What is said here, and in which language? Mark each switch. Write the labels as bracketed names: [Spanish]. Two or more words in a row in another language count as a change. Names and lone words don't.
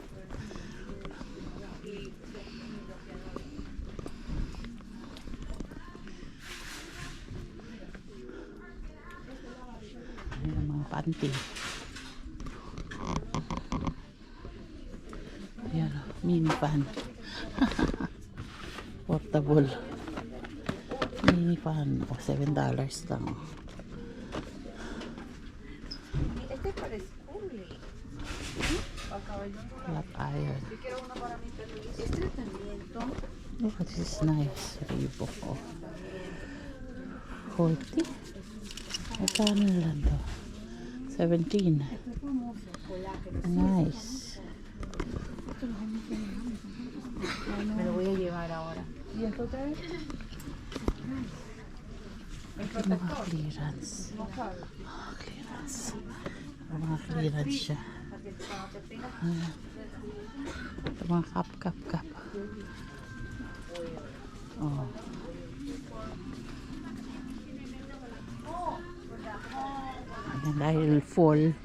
[Filipino] Ayan mga panty. Ayan, [English] mini fan. Portable. Mini fan. [Filipino] O, $7 lang. [Spanish] Este para school eh. [English] Flat iron. [Spanish] Es tratamiento. [English] Oh, this is nice. Reebok. Oh. 40. [Filipino] Magkano lang to? 17. Nice. [Spanish] Me lo voy a llevar ahora. ¿Y esto otra vez? [Filipino] Ito mga clearance. Clearance. Mga clearance siya. Ayan. Ito mga cup. Oh. Ayan, dahil fall.